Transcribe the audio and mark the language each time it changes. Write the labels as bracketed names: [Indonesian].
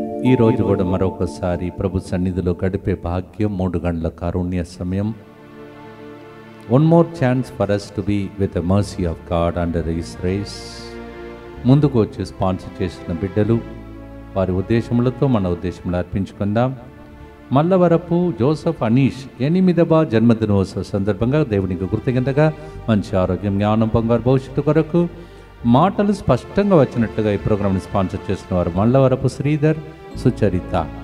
[Telugu] ఈరోజు కూడా మరొకసారి ప్రభు సన్నిధిలో గడిపే భాగ్యం, 3 గంటల కారుణ్య సమయం. [English] One more chance for us to be with the mercy of God under His race. [Telugu] ముందుకు వచ్చి స్పాన్సర్ చేసిన బిడ్డలు వారి ఉద్దేశములతో మన ఉద్దేశములు అర్పించుకుందాం. మల్లవరపు జోసఫ్ అనీష్ 8వ జన్మదినోత్సవ సందర్భంగా దేవునికి కృతజ్ఞతగా మంచి ఆరోగ్యం, జ్ఞానం, బంగారు భవిష్యత్తు కొరకు మాటలు స్పష్టంగా వచ్చినట్లుగా ఈ ప్రోగ్రాంని స్పాన్సర్ చేసిన వారు మల్లవరపు శ్రీధర్, సుచరిత.